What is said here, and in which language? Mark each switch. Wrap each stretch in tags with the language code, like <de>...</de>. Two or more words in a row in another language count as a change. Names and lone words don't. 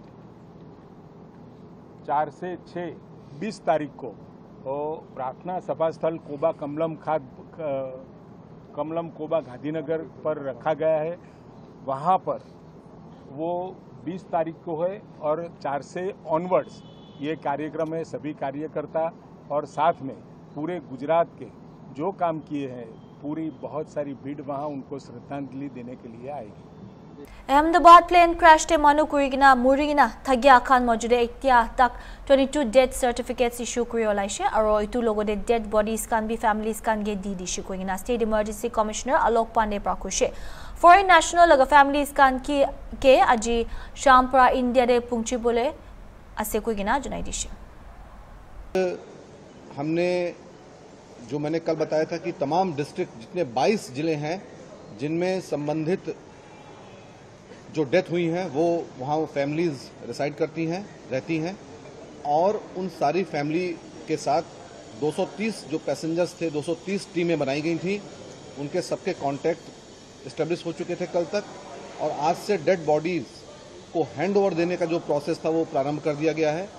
<hi>4 से 6 20 तारीख को प्रार्थना सभा स्थल कोबा कमलम कोबा गांधीनगर पर रखा गया है वहाँ पर वो 20 तारीख को है और 4 से ऑनवर्ड्स ये कार्यक्रम है सभी कार्यकर्ता और साथ में पूरे गुजरात के जो काम किए हैं पूरी बहुत सारी भीड़ वहाँ उनको श्रद्धांजलि देने के लिए आएगी</hi> <nag>Ahmedabad</nag> <en>plane crash</en> <nag>te manu kurigina murigina thagya khan mojude ektia tak 22</nag> <en>death certificates issue</en> <nag>kuri olaise aro itu logode</nag> <en>dead bodies</en> <nag>kan bi families kan ge di issue kurigina</nag> <en>state emergency commissioner</en> <nag>Alok Pandey prakoshe</nag> <en>foreign national</en> <nag>laga families kan ki ke aji shampura India de pungchi bole ase kurigina junai dishe</nag> <hi>हमने जो मैंने कल बताया था कि तमाम डिस्ट्रिक्ट जितने 22 जिले हैं जिनमें संबंधित जो डेथ हुई हैं वो वहाँ</hi> <en>families reside</en> <hi>करती हैं रहती हैं और उन सारी फैमिली के साथ 230 जो पैसेंजर्स थे, 230 टीमें बनाई गई थी, उनके सबके</hi> <en>contact establish</en> <hi>हो चुके थे कल तक, और आज से</hi> <en>dead bodies</en> <hi>को</hi> <en>hand over</en> <hi>देने का जो प्रोसेस था वो प्रारंभ कर दिया गया है।</hi>